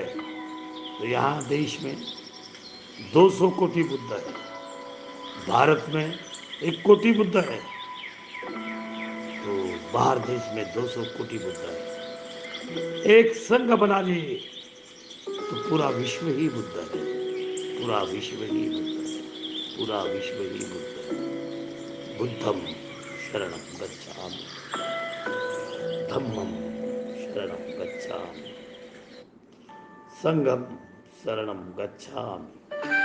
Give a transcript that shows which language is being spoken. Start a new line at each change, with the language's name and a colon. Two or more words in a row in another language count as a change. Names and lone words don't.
Hindi: तो यहाँ देश में 200 कोटि बुद्ध है, भारत में 1 कोटि बुद्ध है, तो बाहर देश में 200 कोटि बुद्ध है। एक संघ बना लिए तो पूरा विश्व ही बुद्ध है, पूरा विश्व ही बुद्ध है, पूरा विश्व ही बुद्ध है।
Pali: बुद्धम शरणम गच्छामि, धम्मम शरणम गच्छामि, संघम शरणम गच्छामि।